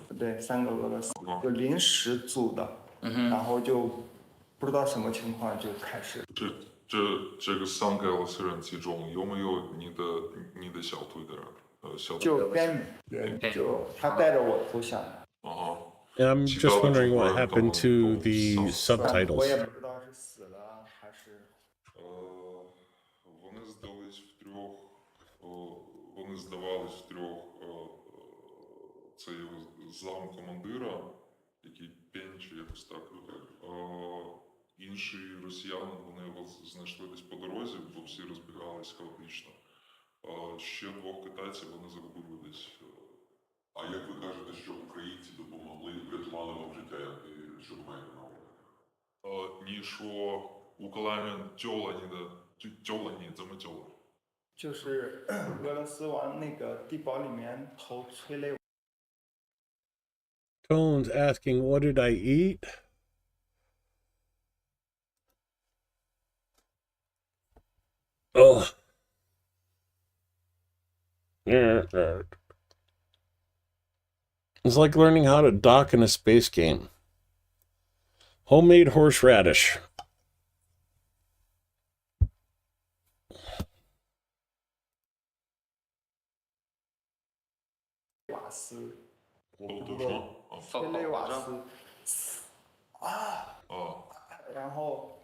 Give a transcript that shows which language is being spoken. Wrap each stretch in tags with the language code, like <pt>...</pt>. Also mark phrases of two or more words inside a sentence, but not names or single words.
<zh>对，3个俄罗斯，就临时组的，然后就不知道什么情况就开始。这个3个俄罗斯人其中有没有你的小队的人？就边女，就他带着我投降的。</zh> <en>And I'm just wondering what happened to the subtitles.</en> <zh>我也不知道是死了还是。</zh> <uk>Вони здавались втрьох. Це зам командира, який Пенч, якось так. Інші росіяни, вони його знайшли десь по дорозі, бо всі розбігалися хаотично. Ще 2 китайців вони загубили десь. А як ви кажете, що українці допомогли, врятували вам життя, що ви маєте на увазі?</uk> <zh>你说乌克兰人救了你，怎么救了？就是俄罗斯往那个地堡里面投催泪。</zh> <en>Tone's asking, what did I eat? Oh. It's like learning how to dock in a space game. Homemade horseradish.</en> <zh>催泪瓦斯然后</zh>